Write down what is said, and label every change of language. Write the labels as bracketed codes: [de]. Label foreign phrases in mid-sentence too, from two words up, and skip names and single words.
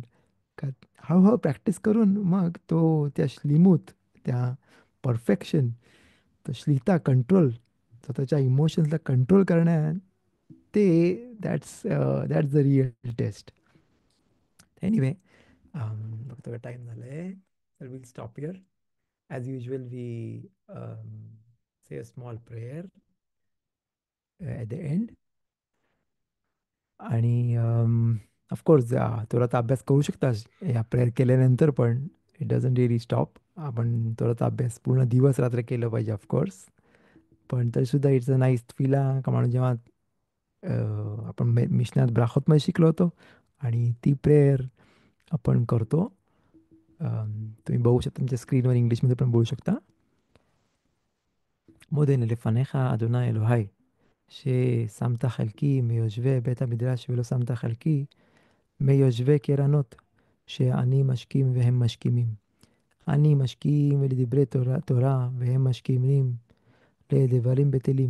[mr] का हळू प्रॅक्टिस करून मग तो त्या स्लिमूथ, त्या परफेक्शन, तो श्लिता कंट्रोल, स्वतःच्या इमोशन्सला कंट्रोल करण्यात ते [en] that's the real test. [mr] एनिवे, बघतो टाईम झालाय. [en] तर will stop here. as usual we say a small prayer at the end. [mr] आणि ऑफकोर्स थोडासा अभ्यास करू शकतास या प्रेयर केल्यानंतर पण. [en] it doesn't really stop. [mr] आपण थोडासा अभ्यास पूर्ण दिवस रात्र केलं पाहिजे ऑफकोर्स. पण तरीसुद्धा [en] it's a nice feel [mr] का माणूस जेव्हा आपण मिशनात ब्राखोतमध्ये शिकलो होतो आणि ती प्रेयर आपण करतो. तुम्ही बघू शकता तुमच्या स्क्रीनवर इंग्लिशमध्ये पण बोलू शकता. [he] מודה לפניך, אדוני אלוהי, ששמת חלקי מיושבי בית המדרש ולא שמת חלקי מיושבי קרנות, שאני משכים והם משכימים. אני משכים לדברי תורה והם משכימים לדברים בטלים.